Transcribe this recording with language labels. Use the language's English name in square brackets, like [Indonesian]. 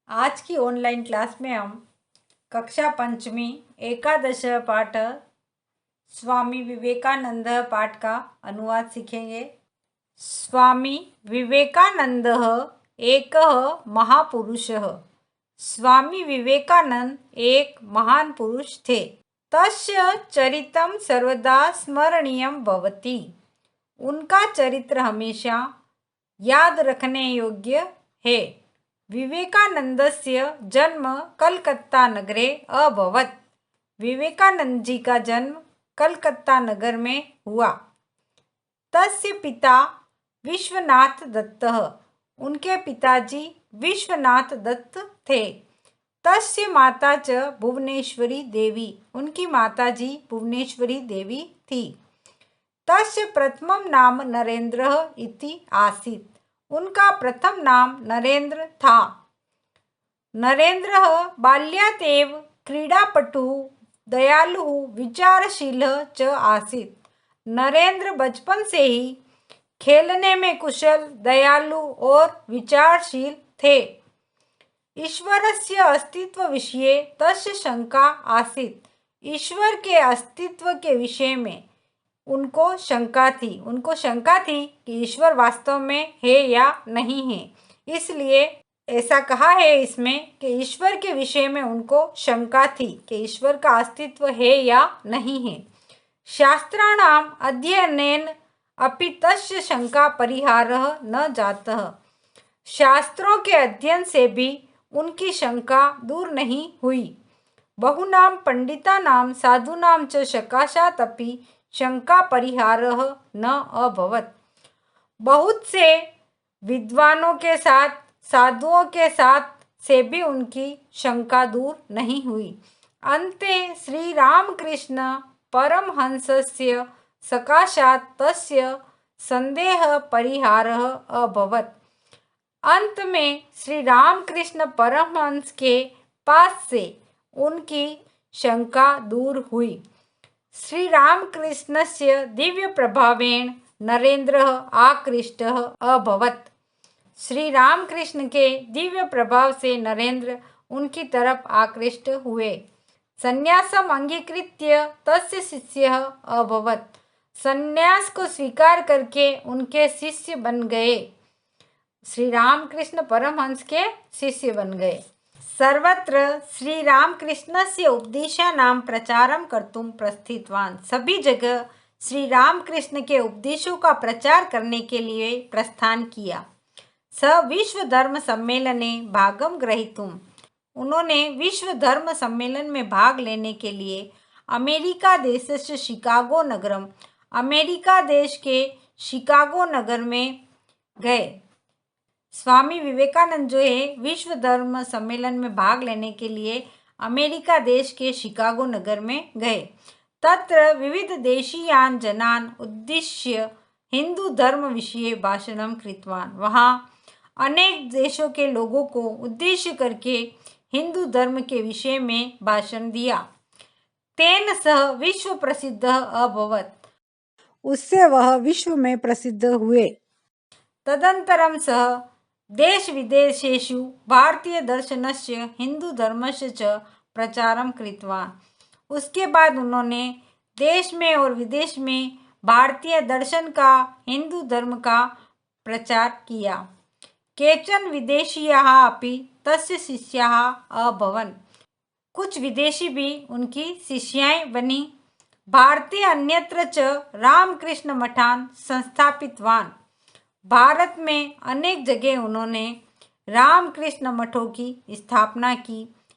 [Hindi] आज की online class में हम कक्षा पंचमी एकादश पाठ स्वामी विवेकानंद पाठ का अनुवाद सीखेंगे। [Sanskrit] स्वामी विवेकानंद एक महापुरुषः। [Hindi] स्वामी विवेकानंद एक महान पुरुष थे। [Sanskrit] तस्य चरित्रं सर्वदा स्मरणीयं भवति। [Hindi] उनका चरित्र हमेशा याद रखने योग्य है। [Sanskrit] विवेकानंदस्य जन्म कलकत्ता नगरे अभवत्। [Hindi] विवेकानंद जी का जन्म कलकत्ता नगर में हुआ। [Sanskrit] तस्य पिता विश्वनाथ दत्तः। [Hindi] उनके पिताजी विश्वनाथ दत्त थे। [Sanskrit] तस्य माता च भुवनेश्वरी देवी। [Hindi] उनकी माताजी भुवनेश्वरी देवी थी। [Sanskrit] तस्य प्रथमं नाम नरेंद्रः इति आसीत्। [Hindi] उनका प्रथम नाम नरेंद्र था। [Sanskrit] नरेंद्रः बाल्यात् एव क्रीडापटुः दयालुः विचारशीलः च आसीत्। [Hindi] नरेंद्र बचपन से ही खेलने में कुशल, दयालु और विचारशील थे। [Sanskrit] ईश्वरस्य अस्तित्व विषये तस्य शंका आसीत्। [Hindi] ईश्वर के अस्तित्व के विषय में उनको शंका थी कि ईश्वर वास्तव में है या नहीं है। इसलिए ऐसा कहा है इसमें कि ईश्वर के विषय में उनको शंका थी कि ईश्वर का अस्तित्व है या नहीं है। [Sanskrit] शास्त्राणाम अध्ययनेन अपि तस्य शंका परिहारः न जातः। [Hindi] शास्त्रों के अध्ययन से भी उनकी शंका दूर नहीं हुई। [Sanskrit] बहुनां पंडितानां साधूनां च सकाशात् अपि शंका परिहारः न अभवत्। [Hindi] बहुत से विद्वानों के साथ, साधुओं के साथ से भी उनकी शंका दूर नहीं हुई। [Sanskrit] अन्ते श्री रामकृष्ण परमहंसस्य सकाशात् तस्य संदेह परिहारः अभवत्। [Hindi] अंत में श्री रामकृष्ण परमहंस के पास से उनकी शंका दूर हुई। [Sanskrit] श्री रामकृष्णस्य दिव्य प्रभावेण नरेंद्रः आकृष्टः अभवत्। [Hindi] श्री रामकृष्ण के दिव्य प्रभाव से नरेंद्र उनकी तरफ आकृष्ट हुए। [Sanskrit] संन्यासम अंगीकृत्य तस्य शिष्यः अभवत्। [Hindi] संन्यास को स्वीकार करके उनके शिष्य बन गए। श्री रामकृष्ण परमहंस के शिष्य बन गए। [Sanskrit] सर्वत्र श्री रामकृष्णस्य उपदेशानां प्रचारं कर्तुं प्रस्थितवान्। [Hindi] सभी जगह श्री रामकृष्ण के उपदेशों का प्रचार करने के लिए प्रस्थान किया। [Sanskrit] स विश्व धर्म सम्मेलने भागं ग्रहीतुम्। [Hindi] उन्होंने विश्व धर्म सम्मेलन में भाग लेने के लिए [Sanskrit] अमेरिका देशस्य शिकागो नगरम, [Hindi] अमेरिका देश के शिकागो नगर में गए। स्वामी विवेकानंद जो है विश्व धर्म सम्मेलन में भाग लेने के लिए अमेरिका देश के शिकागो नगर में गए। [Sanskrit] तत्र विविध देशीयान जनान उद्दिश्य हिंदू धर्म विषये भाषणं कृतवान्। [Hindi] वहाँ अनेक देशों के लोगों को उद्देश्य करके हिंदू धर्म के विषय में भाषण दिया। [Sanskrit] तेन सह विश्व प्रसिद्ध अभवत्। [Hindi] उससे वह विश्व में प्रसिद्ध हुए। [Sanskrit] तदंतरम सह देश विदेशेषु भारतीय दर्शनस्य हिंदू धर्मस्य च प्रचारं कृतवान्। [Hindi] उसके बाद उन्होंने देश में और विदेश में भारतीय दर्शन का, हिंदू धर्म का प्रचार किया। [Sanskrit] केचन विदेशीयाः अपि तस्य शिष्याः अभवन्। [Hindi] कुछ विदेशी भी उनकी शिष्याएं बनी। [Sanskrit] भारते अन्यत्र च रामकृष्ण मठान संस्थापितवान्। [Hindi] भारत में अनेक जगह उन्होंने रामकृष्ण मठों की स्थापना की।